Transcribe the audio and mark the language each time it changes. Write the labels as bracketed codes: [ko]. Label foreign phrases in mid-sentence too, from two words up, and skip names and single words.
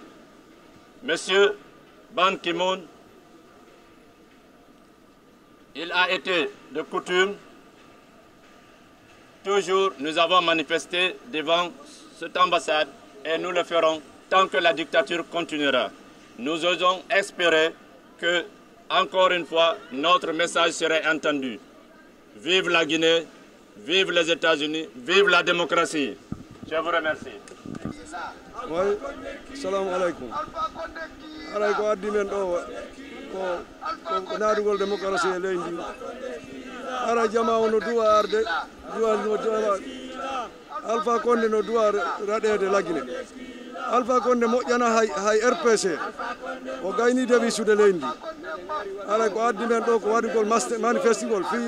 [fr] Monsieur Ban Ki-moon, il a été de coutume, toujours nous avons manifesté devant cette ambassade et nous le ferons tant que la dictature continuera. Nous osons espérer que, encore une fois, notre message serait entendu. Vive la Guinée, vive les États-Unis, vive la démocratie. Je vous remercie. Oui, [ar] سلام عليكم. [ff] Alaikum adimen do ko naadugol démocratie e leydi ara jama wono duwa arde duwa Alpha Condé no duwa raɗede laggine Alpha Condé moƴƴana hay RPC o gaynide wisude leydi ara ko addi men ɗo ko waɗugol manifestigol